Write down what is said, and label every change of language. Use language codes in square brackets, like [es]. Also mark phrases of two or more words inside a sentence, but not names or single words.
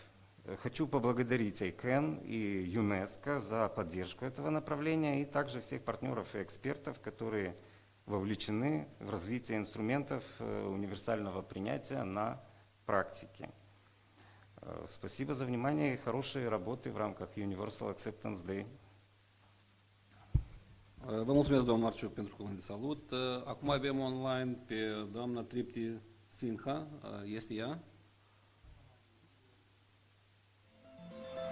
[ru] Хочу поблагодарить ICANN и ЮНЕСКО за поддержку этого направления и также всех партнеров и экспертов, которые вовлечены в развитие инструментов универсального принятия на практике. Спасибо за vнимание и хорошей работы в рамках Universal Acceptance Day. [ro] Vă mulțumesc, domnul Marciuc, pentru cuvânt de salut. Acum avem online pe doamna Tripti Sinha. Este ea?